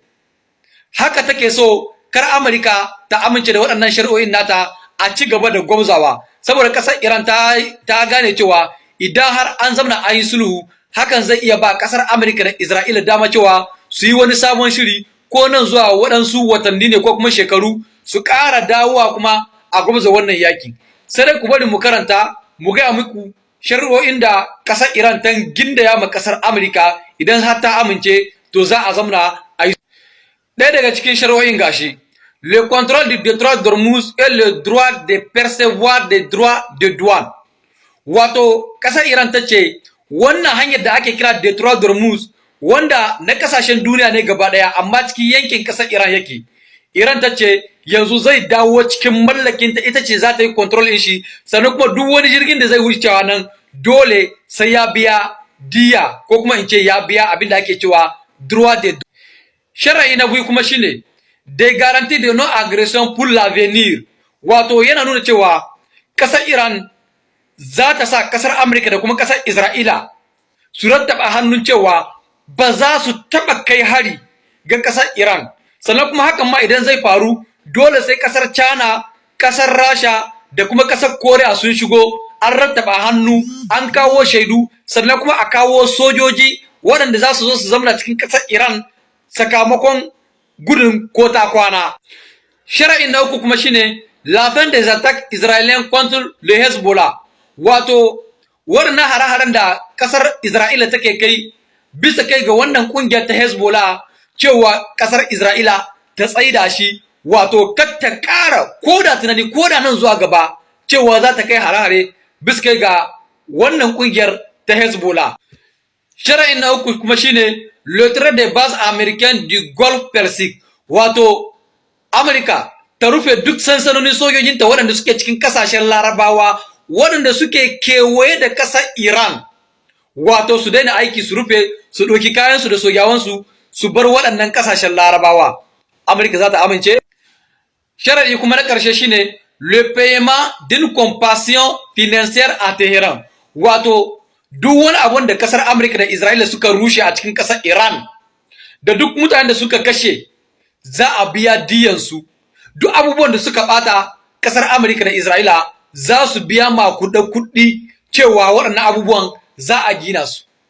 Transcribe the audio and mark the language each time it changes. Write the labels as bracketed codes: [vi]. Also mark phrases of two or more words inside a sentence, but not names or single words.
[ha] Haka take so kar Amurka ta amince da waɗannan shari'o'in nata a ci gaba da gwamzawa, saboda kasar Iran ta gane cewa idan har an zamna an yi sulhu, hakan zai iya ba kasar Amurka da Isra'ila dama cewa su yi wani sabon shiri, ko nan zuwa waɗansu watanni ne ko kuma shekaru su ƙara dawowa kuma a gwamza wannan yaki. Sai dai ku bari mu karanta mu gaya muku shari'o'in da kasar Iran ta gindaya ma kasar Amurka, idan har ta amince to za a zamna a yi. Ɗaya daga cikin shari'o'in gashi: [fr] le contrôle du détroit d'Ormuz et le droit de percevoir des droits de douane. [ha] Wato kasar Iran ta ce wannan hanyar da ake kira détroit d'Ormuz, wanda na kasashen duniya ne gaba daya amma cikin yankin kasar Iran yake. Iran ta ce yanzu zai dawo cikin mallakin ta, ita ce za ta yi control din shi, sannan kuma duk wani jirgin da zai wucewa nan dole sai ya biya diya, ko kuma in ce ya biya abin da ake cewa [fr] droit de douane. [ha] Shar'i na biyu kuma shine [fr] des garanties de non-agression pour l'avenir. [ha] Wato yana nuna cewa kasar Iran za ta sa kasar Amurka da kuma kasar Isra'ila su rattaba hannun cewa ba za su taba kai hari ga kasar Iran. Sannan kuma hakan ma idan zai faru dole sai kasar China, kasar Rasha da kuma kasar Korea sun shigo, an rattaba hannu, an kawo shaidu, sannan kuma a kawo sojoji waɗanda za su zo su zamana cikin kasar Iran sakamakon gudun ko ta kwana. Shara'in na uku kuma shine [fr] la fin des attaques israéliennes contre le Hezbollah. [ha] Wato waɗannan hare-haren da kasar Isra'ila take kai bisa kai ga wannan kungiyar ta Hezbollah, cewa kasar Isra'ila ta tsaida shi, wato kar ta ƙara koda tunani koda nan zuwa gaba cewa za ta kai hare-hare bisa kai ga wannan kungiyar ta Hezbollah. Shara'in na uku kuma shine [fr] le trait des bases américaines du Golfe Persique. [ha] Wato Amurka ta rufe duk sansanonin sojojinta waɗanda suke cikin kasashen Larabawa waɗanda suke kewaye da ƙasar Iran. Wato su daina aiki, su rufe, su ɗauki kayansu da sojawansu su bar waɗannan ƙasashen Larabawa. Amurka za ta amince. Sharadi kuma na ƙarshe shine [fr] le paiement d'une compensation financière à Tehran. [ha] Wato duk wani abun da ƙasar Amurka da Isra'ila suka rushe a cikin ƙasar Iran, da duk mutanen da suka kashe, za a biya diyansu. Duk abubuwan da suka ɓata ƙasar Amurka da Isra'ila za su biya makudan kuɗi cewa waɗannan abubuwan za a gina su.